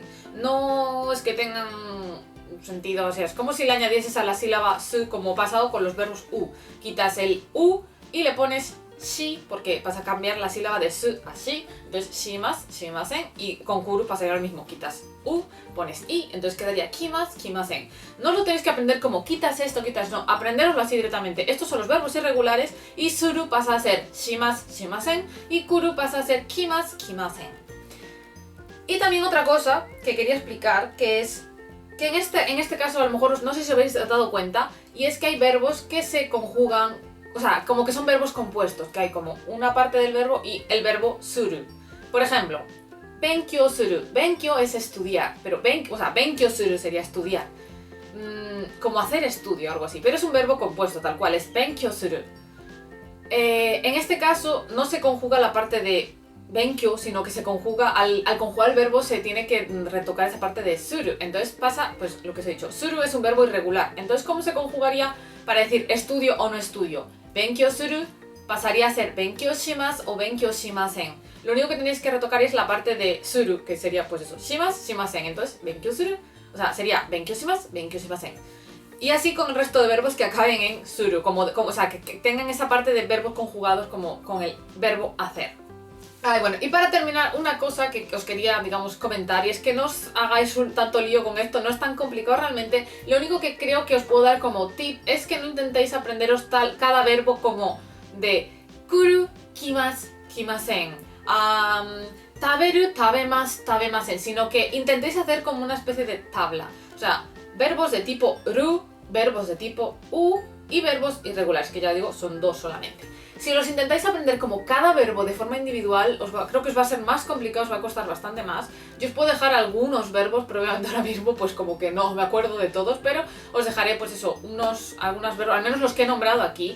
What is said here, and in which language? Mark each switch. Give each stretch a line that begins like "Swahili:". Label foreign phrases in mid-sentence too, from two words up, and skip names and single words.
Spanish: No es que tengan sentido, o sea, es como si le añadieses a la sílaba su, como pasado con los verbos u. Quitas el u y le pones shi, porque vas a cambiar la sílaba de su a shi, entonces
Japanese: します、しません,
Spanish: y con kuru pasaría lo mismo, quitas u, pones i, entonces quedaría
Japanese: 来ます、来ません.
Spanish: No lo tenéis que aprender como quitas esto, quitas no, aprenderoslo así directamente. Estos son los verbos irregulares y suru pasa a ser
Japanese: します、しません
Spanish: y kuru pasa a ser
Japanese: 来ます、来ません.
Spanish: Y también otra cosa que quería explicar, que es que en este caso a lo mejor no sé si os habéis dado cuenta, y es que hay verbos que se conjugan, o sea, como que son verbos compuestos, que hay como una parte del verbo y el verbo suru. Por ejemplo,
Japanese: 勉強する.
Spanish: Benkyou es estudiar, pero
Japanese: 勉強する
Spanish: sería estudiar. como hacer estudio, algo así. Pero es un verbo compuesto, tal cual, es
Japanese: 勉強する.
Spanish: En este caso no se conjuga la parte de benkyou, sino que se conjuga, al conjugar el verbo se tiene que retocar esa parte de suru. Entonces pasa, pues lo que os he dicho, suru es un verbo irregular. Entonces, ¿cómo se conjugaría para decir estudio o no estudio?
Japanese: 勉強する
Spanish: pasaría a ser
Japanese: 勉強します
Spanish: o
Japanese: 勉強しません.
Spanish: Lo único que tenéis que retocar es la parte de suru, que sería pues eso,
Japanese: します、しません. Entonces, 勉強する,
Spanish: o sea, sería
Japanese: 勉強します、勉強しません.
Spanish: Y así con el resto de verbos que acaben en suru, o sea, que tengan esa parte de verbos conjugados como con el verbo hacer. Bueno, y para terminar, una cosa que os quería, digamos, comentar, y es que no os hagáis tanto lío con esto, no es tan complicado realmente. Lo único que creo que os puedo dar como tip es que no intentéis aprenderos cada verbo como de
Japanese: 来る、来ます、来ません、食べる、食べます、食べません,
Spanish: sino que intentéis hacer como una especie de tabla. O sea, verbos de tipo ru, verbos de tipo u y verbos irregulares, que ya digo, son 2 solamente. Si los intentáis aprender como cada verbo de forma individual, creo que os va a ser más complicado, os va a costar bastante más. Yo os puedo dejar algunos verbos, pero obviamente ahora mismo pues como que no me acuerdo de todos, pero os dejaré pues eso, algunos verbos, al menos los que he nombrado aquí.